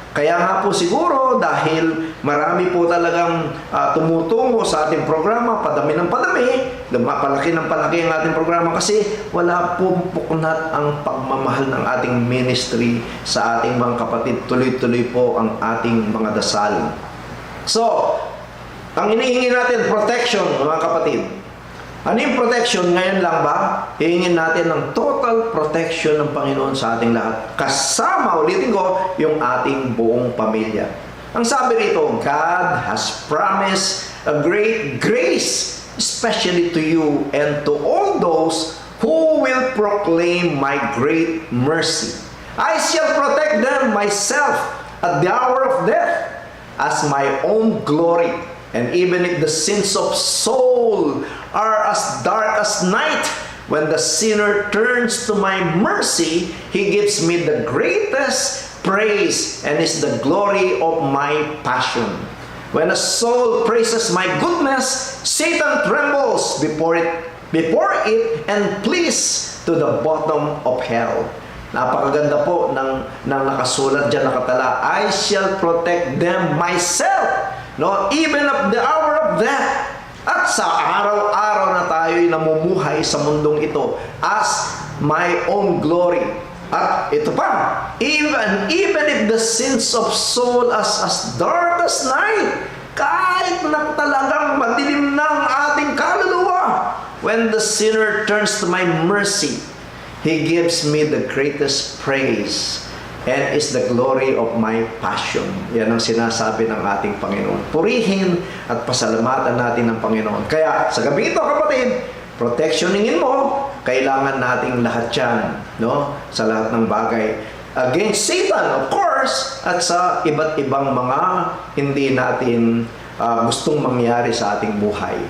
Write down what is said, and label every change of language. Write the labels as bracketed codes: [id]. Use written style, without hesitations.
[tl] Kaya nga po siguro, dahil marami po talagang tumutungo sa ating programa, padami ng padami, palaki ng palaki ang ating programa kasi wala pong puknat ang pagmamahal ng ating ministry sa ating mga kapatid. Tuloy-tuloy po ang ating mga dasal. So, ang inihingi natin, protection, mga kapatid. Ano yung protection? Ngayon lang ba? Hihingin natin ng total protection ng Panginoon sa ating lahat. Kasama, ulitin ko, yung ating buong pamilya. Ang sabi rito, [en] God has promised a great grace, especially to you and to all those who will proclaim my great mercy. I shall protect them myself at the hour of death as my own glory. And even if the sins of soul are as dark as night, when the sinner turns to my mercy, He gives me the greatest praise and is the glory of my passion. When a soul praises my goodness, Satan trembles before it and flees to the bottom of hell. [tl] Napakaganda po ng nakasulat dyan, nakatala, [en] I shall protect them myself. No, even at the hour of death. [tl] At sa araw-araw na tayo'y namumuhay sa mundong ito [en] as my own glory. [tl] At ito pa, [en] even if the sins of soul as dark as night, [tl] kahit na talagang madilim na ang ating kaluluwa, [en] when the sinner turns to my mercy, He gives me the greatest praise and is the glory of my passion. [tl] Yan ang sinasabi ng ating Panginoon. Purihin at pasalamatan natin ng Panginoon. Kaya sa gabi ito, kapatid, protectioningin mo, kailangan nating lahat yan, no? Sa lahat ng bagay. [en] Against Satan, of course, [tl] at sa iba't ibang mga hindi natin gustong mangyari sa ating buhay.